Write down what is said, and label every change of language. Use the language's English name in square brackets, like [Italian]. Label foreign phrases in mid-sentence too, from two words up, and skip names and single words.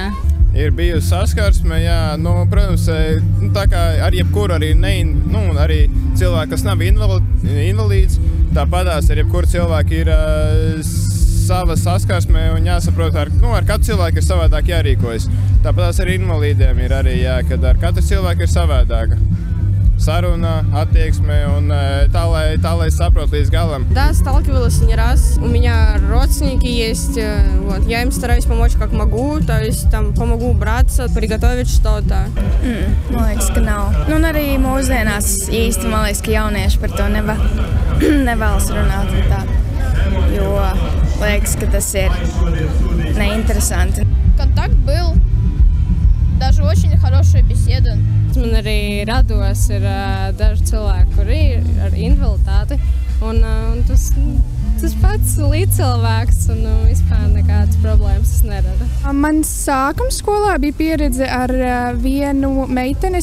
[Latvian] Ir bijusi saskarsme, jā, protams, tā kā ar jebkuru arī, arī cilvēki, kas nav invalīds, tāpatās ar jebkuru cilvēku ir sava saskarsme un jāsaprot, ar katru cilvēku ir savādāk jārīkojas. Tāpatās arī invalīdiem ir arī, jā, kad ar katru cilvēku ir savādāka. saruna, attieksme un tā, lai saprot līdz galam. [Russian] Да, сталкивалась не раз. У меня родственники есть. Вот. Я им стараюсь помочь как могу. То есть там помогу убраться, приготовить что-то. [Latvian] Man liekas, ka nav. Un arī mūsdienās īsti, man liekas, ka jaunieši par to nevēlas runāt. Tā. Jo liekas, ka tas ir неинтересанти. [Russian] Контакт был. Даже очень хорошая беседа. [Latvian] Man arī rados ir daži cilvēki, kuri ir ar invaliditāti. Un tas pats līdzcilvēks un vispār nekādas problēmas tas nerada. Man sākuma skolā bija pieredze ar vienu meiteni.